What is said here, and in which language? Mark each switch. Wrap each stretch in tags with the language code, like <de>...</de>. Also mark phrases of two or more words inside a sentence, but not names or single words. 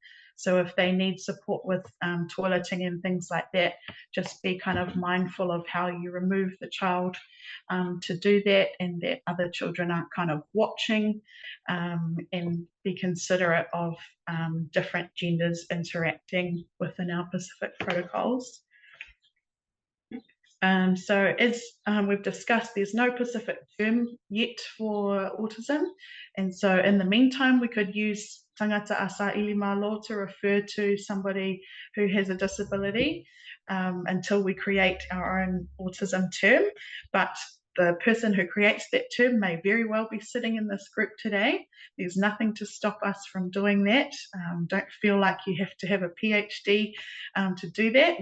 <en>So if they need support with toileting and things like that, just be kind of mindful of how you remove the child to do that, and that other children aren't kind of watching, and be considerate of different genders interacting within our Pacific protocols. So as we've discussed, there's no Pacific term yet for autism, and so in the meantime we could use</en> <sm>tangata asa ili malo</sm> <en>to refer to somebody who has a disability until we create our own autism term. But the person who creates that term may very well be sitting in this group today. There's nothing to stop us from doing that. Don't feel like you have to have a PhD to do that.</en>